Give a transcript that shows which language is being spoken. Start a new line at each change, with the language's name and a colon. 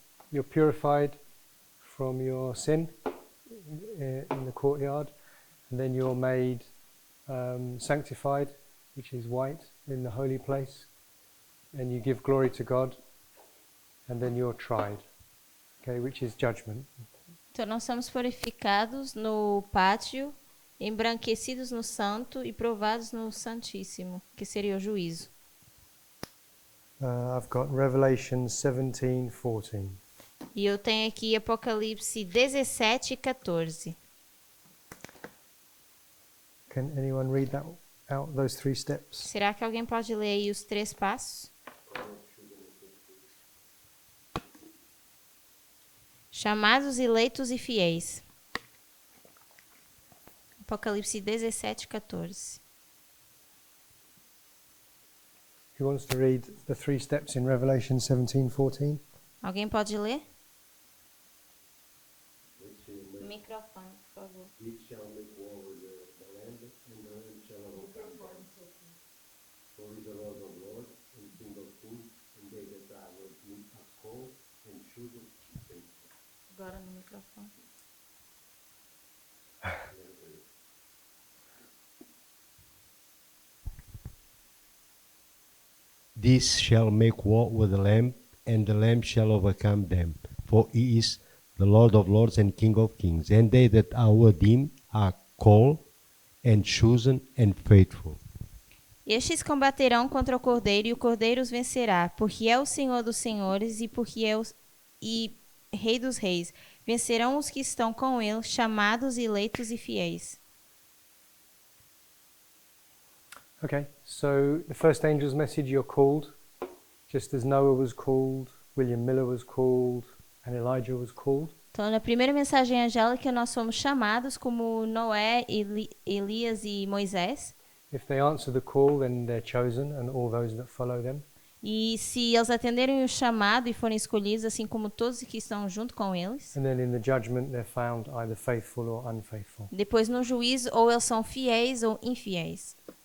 English: You're purified from your sin in the courtyard, and then you're made sanctified, which is white, in the holy place, and you give glory to God, and then you're tried, okay, which is judgment.
Portuguese: Então, nós somos purificados no pátio, embranquecidos no santo e provados no santíssimo, que seria o juízo.
English: I've got Revelation 17:14.
Portuguese: E eu tenho aqui Apocalipse 17:14.
English: Can anyone read that out, those 3 steps?
Portuguese: Será que alguém pode ler aí os 3 passos? Chamados, eleitos e fiéis. Apocalipse 17:14.
English: Who wants to read the 3 steps in Revelation 17:14?
Portuguese: Alguém pode ler? Microfone, por favor.
English: It shall make war with the land, and the land shall overcome them. For he is the Lord of lords, and King of kings, and they that are called and chosen and faithful.
Portuguese: Agora no microfone.
English: This shall make war with the Lamb, and the Lamb shall overcome them. For he is the Lord of lords and King of kings, and they that are with him are called and chosen and faithful.
Portuguese: Estes combaterão contra o Cordeiro, e o Cordeiro os vencerá, porque é o Senhor dos senhores e Rei dos reis. Vencerão os que estão com ele, chamados, eleitos e fiéis.
English: Okay, so the first angel's message, you're called, just as Noah was called, William Miller was called, and Elijah was called.
Portuguese: Então, na primeira mensagem angélica, nós somos chamados como Noé, Elias e Moisés.
English: If they answer the call, then they're chosen, and all those that follow them.
Portuguese: E se eles atenderem o chamado e forem escolhidos, assim como todos que estão junto com eles,
English: And then in the judgment, they're found either faithful or unfaithful.
Portuguese: depois no juízo, ou eles são fiéis ou infiéis.